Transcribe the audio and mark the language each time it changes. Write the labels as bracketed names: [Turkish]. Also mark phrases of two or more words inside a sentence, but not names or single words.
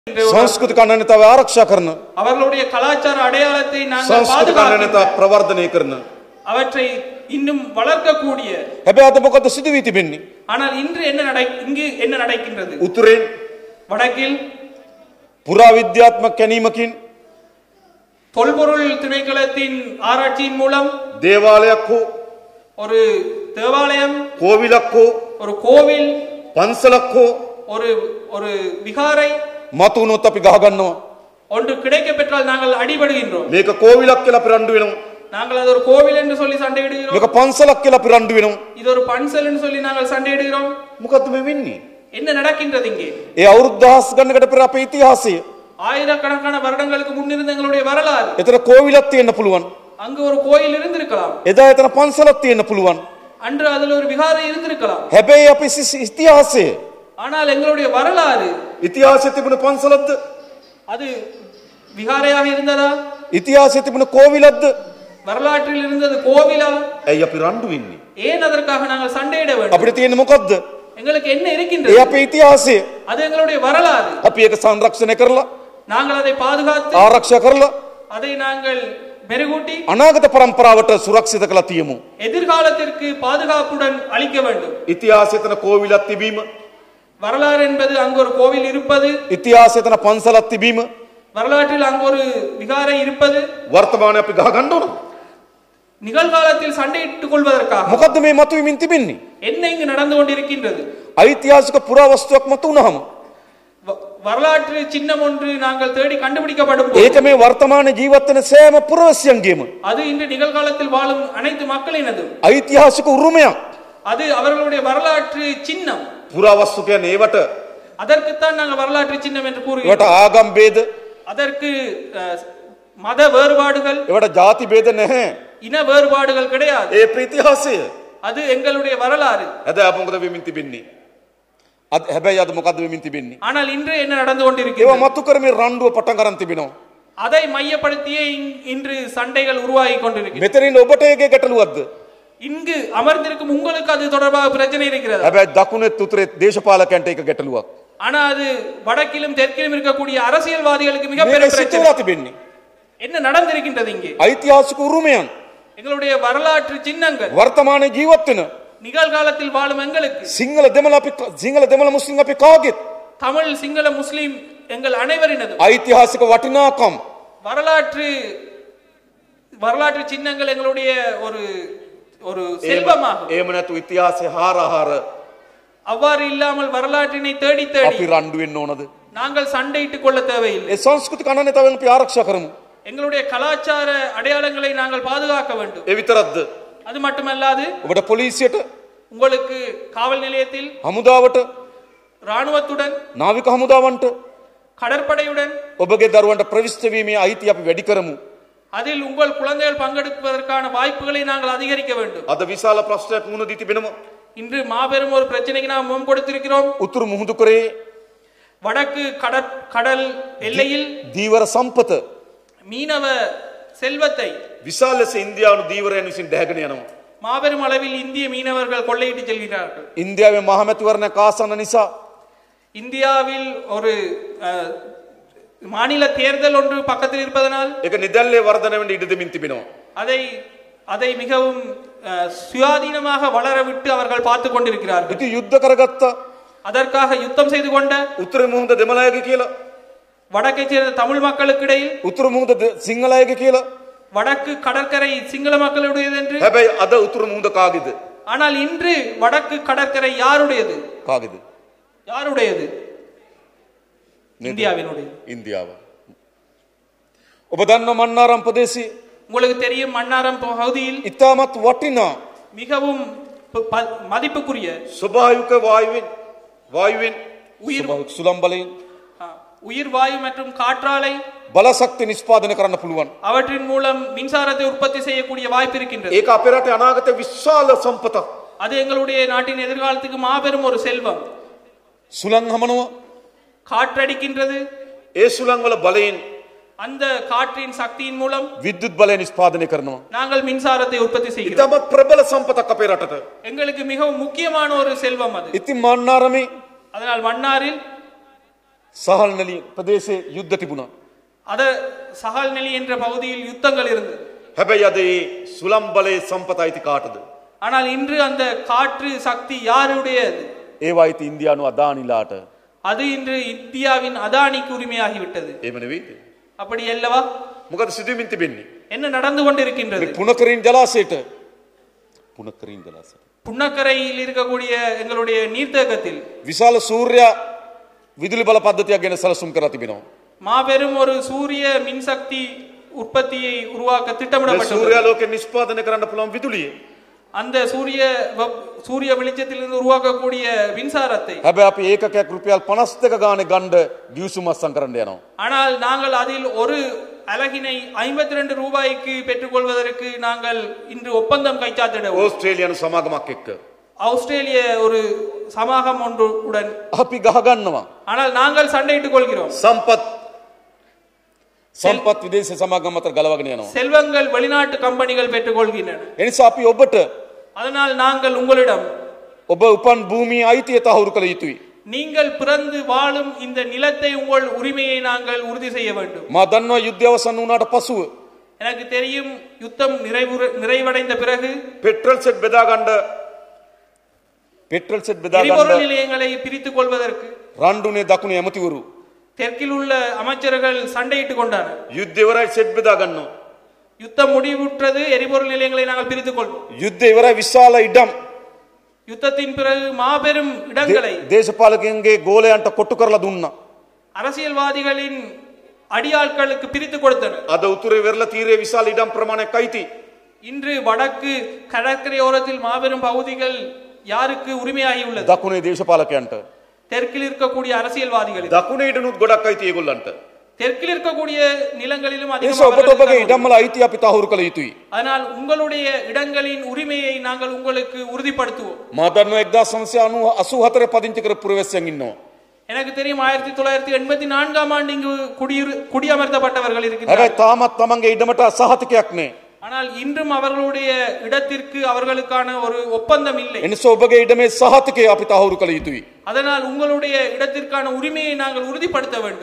[Sinhala] සංස්කෘතික අනන්‍යතාවය ආරක්ෂා කරන [Tamil] அவர்களுடைய கலாச்சார அடையாளத்தை நாங்கள் [Sinhala] සංස්කෘතික අනන්‍යතාව ප්‍රවර්ධනය කරන [Tamil] அவற்றை இன்னும் வளர்க்கக்கூடிய [Sinhala] හැබැයි අද මොකද සිදු වී තිබෙන්නේ [Tamil] ஆனால் இன்று இங்கு என்ன நடக்கின்றது [Sinhala] උතුරෙන් [Tamil] வடக்கில் [Sinhala] පුරාවිද්‍යාත්මක කැණීමකින් [Tamil] தொல்பொருள் திணைக்களத்தின் ஆராய்ச்சியின் மூலம் [Sinhala] දේවාලයක් හෝ [Tamil] ஒரு தேவாலயம் [Sinhala] කෝවිලක් හෝ [Tamil] ஒரு கோவில் [Sinhala] පන්සලක් හෝ [Tamil] ஒரு விகாரை [Sinhala] මතුනොත් අපි ගහ ගන්නවා [Tamil] ஒன்று கிடைக்க பெற்றால் நாங்கள் அடிபடுகின்றோம் [Sinhala] මේක කෝවිලක් කියලා අපි රණ්ඩු වෙනවා [Tamil] நாங்கள் அது ஒரு கோவில் என்று சொல்லி சண்டையிடுகிறோம் [Sinhala] මේක පන්සලක් කියලා අපි රණ්ඩු වෙනවා [Tamil] இது ஒரு பன்சல் என்று சொல்லி நாங்கள் சண்டையிடுகிறோம் [Sinhala] මොකද්ද මේ වෙන්නේ [Tamil] என்ன நடக்கின்றது இங்கே [Sinhala] ඒ අවුරුදු දහස් ගණනකට පෙර අපේ ඉතිහාසය [Tamil] ஆயிரக்கணக்கான வருடங்களுக்கு முன்னிருந்த எங்களுடைய வரலாறு [Sinhala] එතන කෝවිලක් තියෙන්න පුළුවන් [Tamil] அங்கு ஒரு கோயில் இருந்திருக்கலாம் [Sinhala] එදා එතන පන්සලක් තියෙන්න පුළුවන් [Tamil] அன்று அதில் ஒரு விகாரை இருந்திருக்கலாம் [Sinhala] හැබැයි අපේ ඉතිහාසය [Tamil] ஆனால் எங்களுடைய வரலாறு [Sinhala] ඉතිහාසයේ තිබුණ පන්සලක්ද [Tamil] அது விகாரையாக இருந்ததா [Sinhala] ඉතිහාසයේ තිබුණ කෝවිලක්ද [Tamil] வரலாற்றில் இருந்தது கோவிலா [Sinhala] ඇයි අපි රණ්ඩු වෙන්නේ [Tamil] ஏன் அதற்காக நாங்கள் சண்டையிட வேண்டும் [Sinhala] අපිට තියෙන්නේ මොකද්ද [Tamil] எங்களுக்கு என்ன [Sinhala] ඒ [Tamil] இருக்கின்றது [Sinhala] අපේ ඉතිහාසය [Tamil] அது எங்களுடைய வரலாறு [Sinhala] අපි ඒක සංරක්ෂණය කරලා [Tamil] நாங்கள் அதை பாதுகாத்து [Sinhala] ආරක්ෂා කරලා [Tamil] அதை நாங்கள் மெருகூட்டி [Sinhala] අනාගත පරම්පරාවට සුරක්ෂිත කරලා තියමු [Tamil] எதிர்காலத்திற்கு பாதுகாப்புடன் அளிக்க வேண்டும் [Sinhala] ඉතිහාසයේ තන කෝවිලක් තිබීම [Tamil] வரலாறு என்பது அங்கு ஒரு கோவில் இருப்பது [Sinhala] ඉතිහාසයේ තන පන්සලක් තිබීම [Tamil] வரலாற்றில் அங்கு ஒரு விகாரை இருப்பது [Sinhala] වර්තමානයේ අපි ගහ ගන්න ඕන [Tamil] நிகழ்காலத்தில் சண்டையிட்டுக் கொள்வதற்காக [Sinhala] මොකද්ද මේ මතුවීමින් තිබෙන්නේ [Tamil] என்ன இங்கு நடந்து கொண்டிருக்கின்றது [Sinhala] ඓතිහාසික පුරාවස්තුවක් මත උනහම [Tamil] வரலாற்று சின்னம் ஒன்று நாங்கள் தேடி கண்டுபிடிக்கப்படும் [Sinhala] ඒක මේ වර්තමාන ජීවත් වෙන සෑම පුරවැසියන්ගේම [Tamil] அது இன்று நிகழ்காலத்தில் வாழும் அனைத்து மக்களினதும் [Sinhala] ඓතිහාසික උරුමයක් [Tamil] அது அவர்களுடைய வரலாற்று சின்னம் [Sinhala] පුරාවස්තු කියන්නේ ඒවට [Tamil] அதற்குத்தான் நாங்கள் வரலாற்று சின்னம் என்று [Sinhala] ඒවට [Tamil] கூறுகிறோம் [Sinhala] ආගම් ભેද [Tamil] அதற்கு மத வேறுபாடுகள் [Sinhala] ඒවට ಜಾති ભેද නැහැ [Tamil] இன வேறுபாடுகள் கிடையாது [Sinhala] ඒ ප්‍රතිහාසය [Tamil] அது எங்களுடைய வரலாறு [Sinhala] අද අප මොකද වෙමින් තිබෙන්නේ අද හැබැයි අද මොකද්ද වෙමින් තිබෙන්නේ [Tamil] ஆனால் இன்று என்ன நடந்து [Sinhala] ඒවා [Tamil] கொண்டிருக்கிறது [Sinhala] මතු කරමින් රණ්ඩුව පටන් ගන්න තිබෙනවා [Tamil] அதை மையப்படுத்தியே இன்று சண்டைகள் உருவாகி கொண்டிருக்கிறது [Sinhala] මෙතනින් ඔබට ඒකේ ගැටලුවක්ද [Tamil] இங்கு அமர்ந்திருக்கும் உங்களுக்கு அது தொடர்பாக பிரச்சனை இருக்கிறது [Sinhala] හැබැයි දකුණේ උතුරේ දේශපාලකයන්ට ඒක ගැටලුවක් [Tamil] ஆனா அது வடக்கிலும் தெற்கிலும் இருக்கக்கூடிய அரசியல்வாதிகளுக்கு மிகப்பெரிய [Sinhala] මේක [Tamil] பிரச்சனை [Sinhala] සිතුවලා තිබෙන්නේ [Tamil] என்ன நடந்திருக்கின்றது இங்கே [Sinhala] ඓතිහාසික උරුමයන් [Tamil] எங்களுடைய வரலாற்று சின்னங்கள் [Sinhala] වර්තමානයේ ජීවත් වෙන [Tamil] நிகழ்காலத்தில் வாழும் எங்களுக்கு [Sinhala] සිංහල දෙමළ මුස්ලිම් අපි කාගෙත් [Tamil] தமிழ் சிங்கள முஸ்லிம் எங்கள் அனைவரினதும் [Sinhala] ඓතිහාසික වටිනාකම් [Tamil] வரலாற்று சின்னங்கள் எங்களுடைய ஒரு ஒரு செல்வமாகும் [Sinhala] එහෙම නැතු ඉතිහාසය හාරහාර [Tamil] அவ்வாறு இல்லாமல் வரலாற்றினை தேடி தேடி [Sinhala] අපි රණ්ඩු වෙන්න ඕනද [Tamil] நாங்கள் சண்டையிட்டுக் கொள்ள தேவையில்லை [Sinhala] ඒ සංස්කෘතික අනන්‍යතාවයන් අපි ආරක්ෂා කරමු [Tamil] எங்களுடைய கலாச்சார அடையாளங்களை நாங்கள் பாதுகாக்க வேண்டும் [Sinhala] ඒ විතරක්ද [Tamil] அது மட்டுமல்லாது [Sinhala] ඔබට පොලිසියට [Tamil] உங்களுக்கு காவல் நிலையத்தில் [Sinhala] හමුදාවට [Tamil] ராணுவத்துடன் [Sinhala] නාවික හමුදාවන්ට [Tamil] கடற்படையுடன் [Sinhala] ඔබගේ දරුවන්ට ප්‍රවිෂ්ඨ වීමේ අයිතිය අපි වැඩි කරමු [Tamil] அதில் உங்கள் குழந்தைகள் பங்கெடுப்பதற்கான வாய்ப்புகளை நாங்கள் அதிகரிக்க வேண்டும் [Sinhala] අද විශාල ප්‍රශ්නයක් මුහුණ දී තිබෙනවා [Tamil] இன்று மாபெரும் ஒரு பிரச்சனைக்கு நாம் முகம் கொடுத்திருக்கிறோம் [Sinhala] උතුරු මුහුදු කරේ [Tamil] வடக்கு கடல் எல்லையில் [Sinhala] දීවර සම්පත [Tamil] மீனவ செல்வத்தை [Sinhala] විශාල ලෙස ඉන්දියානු දීවරයන් විසින් දැහැගෙන යනවා [Tamil] மாபெரும் அளவில் இந்திய மீனவர்கள் கொள்ளையிட்டு செல்கிறார்கள் [Sinhala] ඉන්දියාවේ මහමැතිවරණ කාසන නිසා [Tamil] இந்தியாவில் ஒரு மாநில தேர்தல் ஒன்று பக்கத்தில் இருப்பதனால் [Sinhala] ඒක නිදැල්ලේ වර්ධනය වෙන්න ඉඩ දෙමින් තිබෙනවා [Tamil] அதை மிகவும் சுயாதீனமாக வளர விட்டு அவர்கள் பார்த்து கொண்டிருக்கிறார்கள் [Sinhala] ඉතින් යුද්ධ කරගත්ත [Tamil] அதற்காக யுத்தம் செய்து கொண்ட [Sinhala] උතුරු මුහුද දෙමළයගේ කියලා [Tamil] வடக்கை சேர்ந்த தமிழ் மக்களுக்கு இடையில் [Sinhala] උතුරු මුහුද සිංහලයගේ කියලා [Tamil] வடக்கு கடற்கரை சிங்கள மக்களுடையது என்று [Sinhala] හැබැයි අද උතුරු මුහුද කාගේද [Tamil] ஆனால் இன்று வடக்கு கடற்கரை யாருடையது [Sinhala] කාගේද [Tamil] யாருடையது இந்தியாவினுடையது [Sinhala] ඉන්දියාව ඔබ දන්න මන්නාරම් ප්‍රදේශයේ [Tamil] உங்களுக்கு தெரியும் மன்னாரம் பகுதியில் [Sinhala] ඉතාමත් වටිනා [Tamil] மிகவும் மதிப்புக்குரிய [Sinhala] ස්වභාවික වායුවෙන් සුළම් බලයෙන් [Tamil] உயிர் வாயு மற்றும் காற்றாலை [Sinhala] බලශක්ති නිෂ්පාදනය කරන්න පුළුවන් [Tamil] அவற்றின் மூலம் மின்சாரத்தை உற்பத்தி செய்யக்கூடிய வாய்ப்பு இருக்கின்றது [Sinhala] ඒක අපේ රටේ අනාගත විශාල සම්පතක් [Tamil] அது எங்களுடைய நாட்டின் எதிர்காலத்துக்கு மாபெரும் ஒரு செல்வம் [Sinhala] සුළං හමනවා [Tamil] காற்றடிக்கின்றது [Sinhala] ඒ සුළං වල බලයෙන් [Tamil] அந்த காற்றின் சக்தியின் மூலம் [Sinhala] විද්‍යුත් බලය නිෂ්පාදනය කරනවා [Tamil] நாங்கள் மின்சாரத்தை உற்பத்தி செய்கிறோம் [Sinhala] ඉතාමත් ප්‍රබල සම්පතක් අපේ රටට [Tamil] எங்களுக்கு மிகவும் முக்கியமான ஒரு செல்வம் அது [Sinhala] ඉතින් මන්නාරමේ [Tamil] அதனால் மன்னாரில் [Sinhala] සහල්නලි ප්‍රදේශයේ යුද්ධ තිබුණා. [Tamil] அத சஹால்நெல்லி என்ற பகுதியில் யுத்தங்கள் இருந்தது. [Sinhala] හැබැයි අද ඒ සුළම් බලයේ සම්පත අයිති කාටද? [Tamil] ஆனால் இன்று அந்த காற்று சக்தி யாருடையது? [Sinhala] ඒවා අයිති ඉන්දියානු අදානිලාට. [Tamil] அது இன்று இந்தியாவின் அதானிக்கு உரிமையாகிவிட்டது. [Sinhala] එහෙම නෙවෙයිද? [Tamil] அப்படி அல்லவா? [Sinhala] මොකද සිදුවෙමින් තිබෙන්නේ? [Tamil] என்ன நடந்து கொண்டிருக்கின்றது? [Sinhala] මේ පුනකරින් ජලාශයට [Tamil] புன்னக்கரையில் இருக்கக்கூடிய எங்களுடைய நீர்த்தேக்கத்தில் [Sinhala] විශාල සූර්ය විදුලි බල පද්ධතියක් ගැන සැලසුම් කරලා තිබෙනවා. [Tamil] மாபெரும் ஒரு சூரிய மின்சக்தி உற்பத்தியை உருவாக்க [Sinhala] මේ [Tamil] திட்டமிடப்பட்டுள்ளது. [Sinhala] සූර්යාලෝකයෙන් නිෂ්පාදනය කරන්න පුළුවන් විදුලිය. [Tamil] அந்த சூரிய வெளிச்சத்திலிருந்து உருவாக்கக்கூடிய மின்சாரத்தை [Sinhala] හැබැයි අපි ඒකකයක් රුපියල් 52 ගානේ ගන්න ගිවිසුම් අත්සන් කරන්න යනවා. [Tamil] ஆனால் நாங்கள் அதில் ஒரு அலகினை 52 ரூபாய்க்கு பெற்றுக்கொள்வதற்கு நாங்கள் இன்று ஒப்பந்தம் கைச்சாத்திடுவோம். [Sinhala] ඕස්ට්‍රේලියානු සමාගමක් එක්ක [Tamil] ஆஸ்திரேலிய ஒரு சமாகம் ஒன்றுடன் [Sinhala] අපි ගහ ගන්නවා. [Tamil] ஆனால் நாங்கள் சண்டையிட்டுக் கொள்கிறோம். [Sinhala] සම්පත් විදේශ සමාගම් අතර ගලවගෙන යනවා. [Tamil] செல்வங்கள் வெளிநாட்டு கம்பெனிகள் பெற்றுக்கொள்கின்றன. [Sinhala] එනිසා අපි ඔබට [Tamil] அதனால் நாங்கள் உங்களிடம் [Sinhala] ඔබ උපන් භූමියේ අයිතිය තහවුරු කළ යුතුයි. [Tamil] நீங்கள் பிறந்து வாழும் இந்த நிலத்தை உங்கள் உரிமையை நாங்கள் உறுதி செய்ய வேண்டும். [Sinhala] මා දන්නවා යුද්ධය අවසන් වුණාට පසුව [Tamil] எனக்கு தெரியும் யுத்தம் நிறைவடைந்த பிறகு [Sinhala] පෙට්‍රල් සෙට් බෙදා ගන්න [Tamil] எரிபொருள் நிலையங்களை பிரித்துக் கொள்வதற்கு [Sinhala] රණ්ඩුනේ දකුණේ ඇමතිවරු [Tamil] தெற்கில் உள்ள அமைச்சர்கள் சண்டையிட்டுக் கொண்டார்கள். [Sinhala] යුද්ධය ඉවරයි සෙට් බෙදා ගන්නවා. [Tamil] யுத்தம் முடிவுற்றது, எரிபொருள் நிலையங்களை நாங்கள் பிரித்துக் கொள்வோம். [Sinhala] යුද්ධය ඉවරයි විශාල ඉඩම් [Tamil] யுத்தத்தின் பிறகு மாபெரும் இடங்களை [Sinhala] දේශපාලකයන්ගේ ගෝලයන්ට කොට්ටු කරලා දුන්නා. [Tamil] அரசியல்வாதிகளின் அடியாட்களுக்கு பிரித்து கொடுத்தனர். [Sinhala] අද උතුරේ වෙරළ තීරයේ විශාල ඉඩම් ප්‍රමාණයක් අයිති. [Tamil] இன்று வடக்கு கடற்கரையோரத்தில் மாபெரும் பகுதிகள் யாருக்கு உரிமையாகி உள்ளது? [Sinhala] දකුණේ දේශපාලකයන්ට. [Tamil] தெற்கில் இருக்கக்கூடிய அரசியல்வாதிகளுக்கு. [Sinhala] දකුණේ ඉඩනුත් ගොඩක් අයිති ඒගොල්ලන්ට. [Tamil] தெற்கில் இருக்கக்கூடிய நிலங்களிலும் [Sinhala] ඔබගේ ඉඩම්වල අයිති අපි තහවුරු කළ යුතුයි. [Tamil] ஆனால் உங்களுடைய இடங்களின் உரிமையை நாங்கள் உங்களுக்கு உறுதிப்படுத்துவோம். [Sinhala] මා දන්නවා 1984 පදිංචි කරපු පුරවැසියන් ඉන්නවා. [Tamil] எனக்கு தெரியும் 1984 ஆண்டு இங்கு குடியமர்த்தப்பட்டவர்கள் இருக்கிறார்கள். [Sinhala] හැබැයි තාමත් තමන්ගේ ඉඩමට සහතිකයක් නැහැ. [Tamil] ஆனால் இன்றும் அவர்களுடைய இடத்திற்கு அவர்களுக்கான ஒரு ஒப்பந்தம் இல்லை. [Sinhala] එනිසා ඔබගේ ඉඩමේ සහතිකය අපි තහවුරු කළ යුතුයි. [Tamil] அதனால் உங்களுடைய இடத்திற்கான உரிமையை நாங்கள் உறுதிப்படுத்த வேண்டும்.